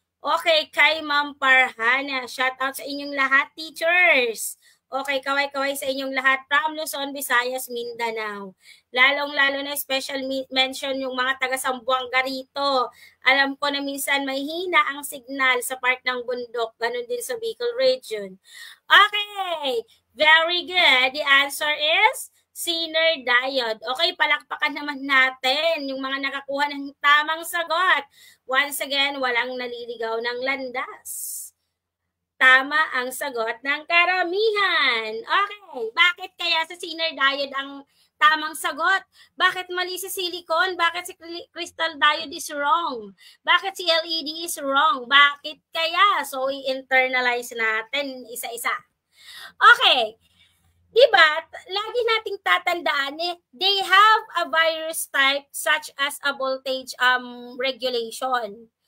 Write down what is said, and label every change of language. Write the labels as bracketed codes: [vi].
[tl] Okay, kay Ma'am Parhana. Shout out sa inyong lahat, teachers. Okay, kaway-kaway sa inyong lahat from Luzon, Visayas, Mindanao. Lalong-lalo na special mention yung mga taga-Sambuanga rito. Alam ko na minsan may hina ang signal sa part ng bundok. Ganun din sa Bicol region. [en] Okay, very good. The answer is Zener diode. [tl] Okay, palakpakan naman natin yung mga nakakuha ng tamang sagot. Once again, walang naliligaw ng landas. Tama ang sagot ng karamihan. Okay, bakit kaya sa Zener diode ang tamang sagot? Bakit mali si silicon? Bakit si crystal diode [en] is wrong? [tl] Bakit si LED is wrong? Bakit kaya? So, i-internalize natin isa-isa. Okay, diba, lagi nating tatandaan [en] they have a virus type such as a voltage regulation.